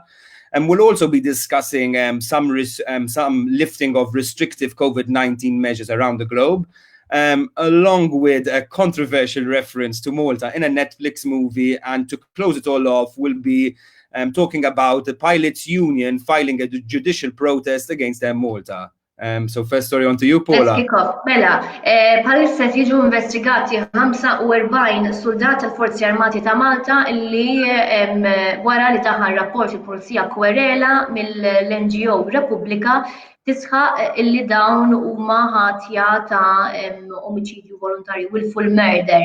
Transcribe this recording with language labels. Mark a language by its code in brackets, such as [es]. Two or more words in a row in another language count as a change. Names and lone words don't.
[en] And we'll also be discussing some lifting of restrictive COVID-19 measures around the globe, along with a controversial reference to Malta in a Netflix movie. And to close it all off, we'll be talking about the pilots' union filing a judicial protest against Malta. So first story on to you, Let's Paula. kick off. [mt] Mela, bħalissa jiġu investigati 45 soldat tal-Forzi Armati ta' Malta li wara li taħħa rapport il-Pulizija kwerela mill-NGO Repubblika tisħaq illi dawn huma ħatja ta' omiċidju volontarju, [en] willful murder.